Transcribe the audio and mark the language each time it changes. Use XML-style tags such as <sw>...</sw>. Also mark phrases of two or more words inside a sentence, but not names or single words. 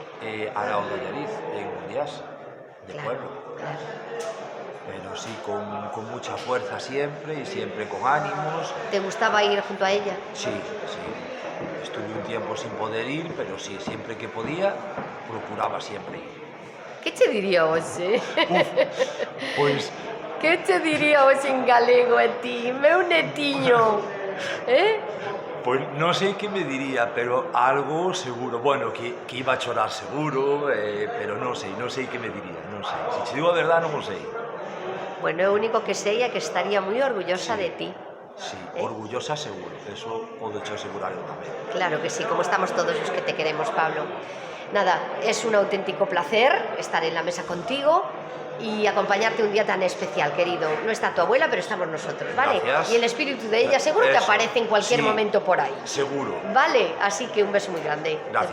<es>Al lado de Allariz, en Mundias, de pueblo. Claro. Pero sí, con mucha fuerza siempre y siempre con ánimos. ¿Te gustaba ir junto a ella? Sí. Estuve un tiempo sin poder ir, pero sí, siempre que podía, procuraba siempre ir.</es> <gl>¿Qué te diría hoxe? Pois... Que te diría hoxe en galego a ti, meu netiño? Pois non sei que me diría, pero algo seguro. Bueno, que iba a chorar seguro, pero non sei que me diría, non sei. Se te digo a verdade, non o sei. Bueno, o único que sei é que estaría moi orgullosa de ti. Sí, orgullosa seguro, eso podo che asegurar eu tamén. Claro que sí, como estamos todos os que te queremos, Pablo.</gl> <es>Nada, es un auténtico placer estar en la mesa contigo y acompañarte un día tan especial, querido. No está tu abuela, pero estamos nosotros, ¿vale? Gracias. Y el espíritu de ella seguro que aparece en cualquier momento por ahí. Seguro. Vale, así que un beso muy grande. Gracias.</es>